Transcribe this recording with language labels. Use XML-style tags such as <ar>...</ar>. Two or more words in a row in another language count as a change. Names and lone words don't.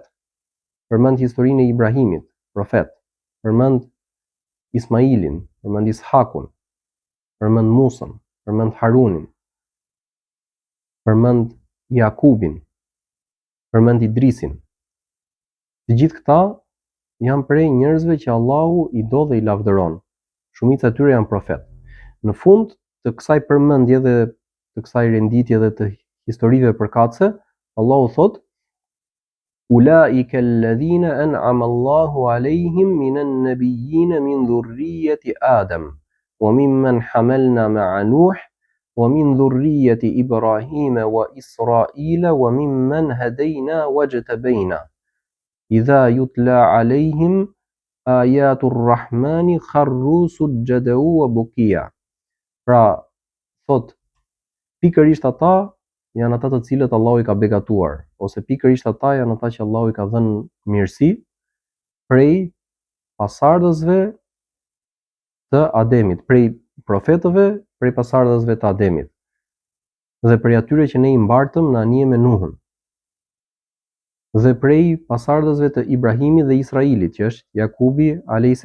<sq>Përmend historinë e Ibrahimit, profet. Përmend Ismailin, përmend Ishakun, përmend Musën, përmend Harunin, përmend Jakubin, përmend Idrisin. Të gjithë këta janë prej njerëzve që Allahu i do dhe i lavdëron. Shumica e tyre janë profet. Në fund të kësaj përmendje dhe të kësaj renditje dhe të historive përkatëse, Allahu thot</sq> <ar>أولئك الذين أنعم الله عليهم من النبيين من ذرية آدم وممن حملنا مع نوح ومن ذرية إبراهيم وإسرائيل وممن هدينا واجتبينا إذا تتلى عليهم آيات الرحمن خروا سجدا وبكيا.</ar> <sq>Pra, thot, pikërisht ata janë ata të cilët Allahu i ka begatuar, ose pikërisht ata janë ata që Allahu i ka dhënë mirësi prej pasardhësve të Ademit, prej profetëve, prej pasardhësve të Ademit, dhe prej atyre që ne i mbartëm në anije me Nuhun, dhe prej pasardhësve të Ibrahimit dhe Israilit, që është Jakubi a.s.</sq>